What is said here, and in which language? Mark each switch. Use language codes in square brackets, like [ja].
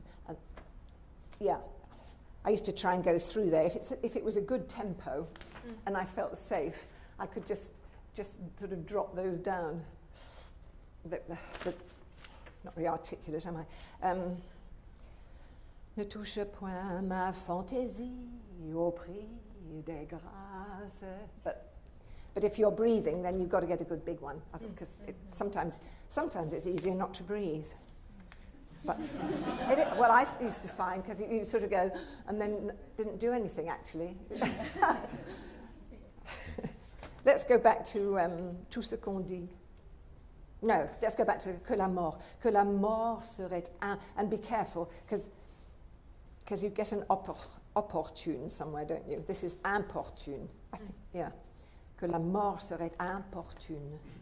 [en] And yeah, I used to try and go through there. If it was a good tempo and I felt safe, I could just sort of drop those down. Not very articulate, am I? [fr] Ne touche point ma fantaisie au prix des grâces. [en] But if you're breathing, then you've got to get a good big one, because sometimes it's easier not to breathe. But well, I used to find, because you sort of go and then didn't do anything actually. Let's go back to [fr] tout ce qu'on dit. [en] No, let's go back to [fr] que la mort. Que la mort serait un, [en] and be careful, because you get an opportune somewhere, don't you? This is importune. I think, yeah. [fr] Que la mort serait importune.